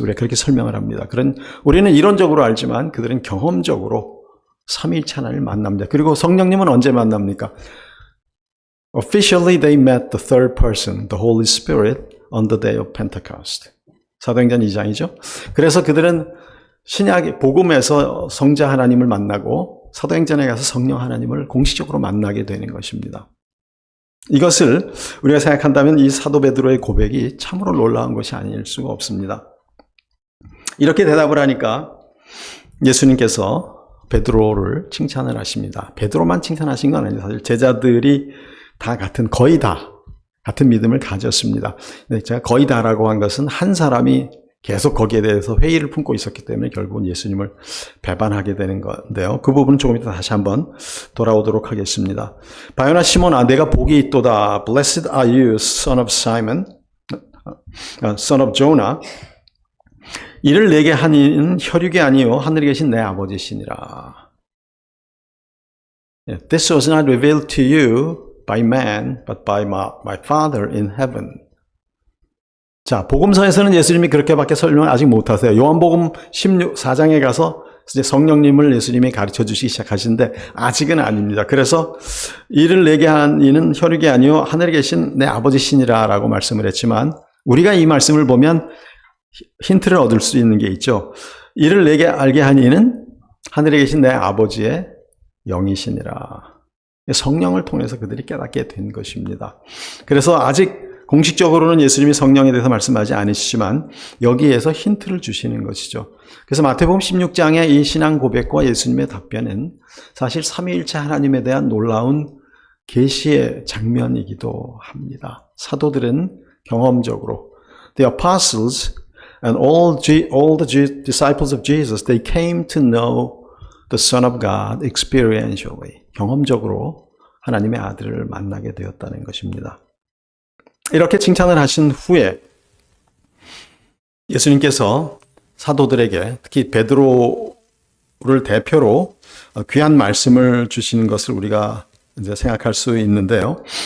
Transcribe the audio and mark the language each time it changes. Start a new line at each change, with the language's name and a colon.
Korean: 우리가 그렇게 설명을 합니다. 우리는 이론적으로 알지만 그들은 경험적으로 삼위일체 하나님을 만납니다. 그리고 성령님은 언제 만납니까?
English: Officially they met the third person, the Holy Spirit, on the day of Pentecost.
Korean: 사도행전 2장이죠. 그래서 그들은 신약 복음에서 성자 하나님을 만나고 사도행전에 가서 성령 하나님을 공식적으로 만나게 되는 것입니다. 이것을 우리가 생각한다면 이 사도 베드로의 고백이 참으로 놀라운 것이 아닐 수가 없습니다. 이렇게 대답을 하니까 예수님께서 베드로를 칭찬을 하십니다. 베드로만 칭찬하신 건 아니에요. 사실 제자들이 다 거의 다 같은 믿음을 가졌습니다. 제가 거의 다라고 한 것은 한 사람이 계속 거기에 대해서 회의를 품고 있었기 때문에 결국은 예수님을 배반하게 되는 건데요. 그 부분은 조금 이따 다시 한번 돌아오도록 하겠습니다. 바요나 시몬아, 내가 복이 있도다.
English: Blessed are you, son of Simon, son of Jonah.
Korean: 이를 내게 한 이는 혈육이 아니요 하늘에 계신 내 아버지시니라.
English: This was not revealed to you by man, but by my Father in heaven.
Korean: 자, 복음서에서는 예수님이 그렇게밖에 설명을 아직 못하세요. 요한복음 14장에 가서 이제 성령님을 예수님이 가르쳐 주시기 시작하시는데 아직은 아닙니다. 그래서 이를 내게 한 이는 혈육이 아니요 하늘에 계신 내 아버지시니라 라고 말씀을 했지만 우리가 이 말씀을 보면 힌트를 얻을 수 있는 게 있죠. 이를 내게 알게 한 이는 하늘에 계신 내 아버지의 영이시니라. 성령을 통해서 그들이 깨닫게 된 것입니다. 그래서 아직 공식적으로는 예수님이 성령에 대해서 말씀하지 않으시지만 여기에서 힌트를 주시는 것이죠. 그래서 마태복음 16장의 이 신앙 고백과 예수님의 답변은 사실 삼위일체 하나님에 대한 놀라운 계시의 장면이기도 합니다. 사도들은 경험적으로
English: the apostles and all the disciples of Jesus, they came to know the Son of God experientially.
Korean: 경험적으로 하나님의 아들을 만나게 되었다는 것입니다. 이렇게 칭찬을 하신 후에 예수님께서 사도들에게 특히 베드로를 대표로 귀한 말씀을 주시는 것을 우리가 이제 생각할 수 있는데요.